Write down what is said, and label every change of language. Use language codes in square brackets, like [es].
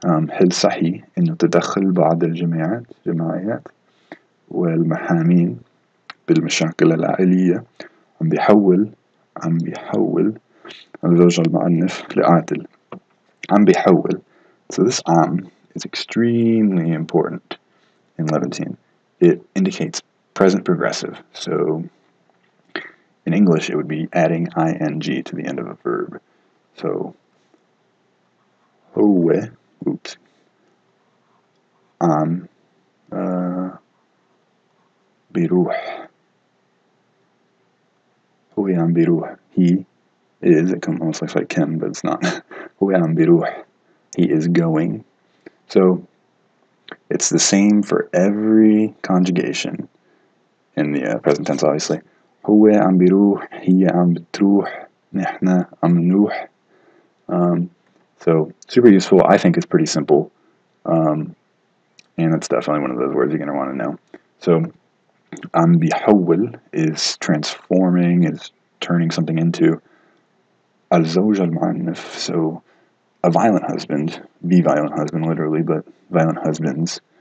[ar] هل صحيح إنه تدخل بعض الجماعات والمحامين بالمشاكل العائلية عم بيحول الزوج المعنف لقاتل. عم بيحول. [en] So this is extremely important in Levantine. It indicates present progressive. So in English, it would be adding ing to the end of a verb. [ar] So, هو, oops, عم بيروح. هو عم بيروح. [en] He is, it almost looks like Kim, but it's not. [ar] هو عم بيروح. [en] He is going. So, it's the same for every conjugation in the present tense, obviously. [ar] هو عم بيروح, هي عم بتروح, نحن عم نروح. [en] So, super useful. I think it's pretty simple. And it's definitely one of those words you're going to want to know. So, [ar] عم بيحول [en] is transforming, is turning something into. [ar] الزوج المعنف, [en] so a violent husband, the violent husband literally, but violent husbands.